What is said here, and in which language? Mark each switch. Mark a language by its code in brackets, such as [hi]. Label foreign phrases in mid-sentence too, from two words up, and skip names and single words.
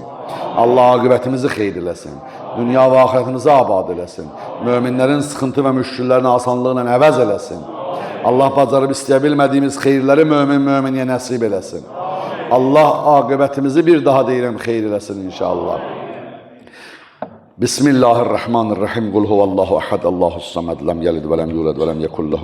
[az] Allah aqibətimizi xeyr eləsin. Dünya və axirətimizi abad eləsin. Möminlərin sıxıntı və müşküllərini asanlıqla əvəz eləsin. Allah bacarıb istəyə bilmədiyimiz xeyirləri mömin-möminiyə nəsib eləsin. Allah aqibətimizi bir daha deyirəm xeyr eləsin inşallah. [ar] بسم الله الرحمن الرحيم. قل هو الله أحد الله الصمد لم يلد ولم يولد ولم يكن له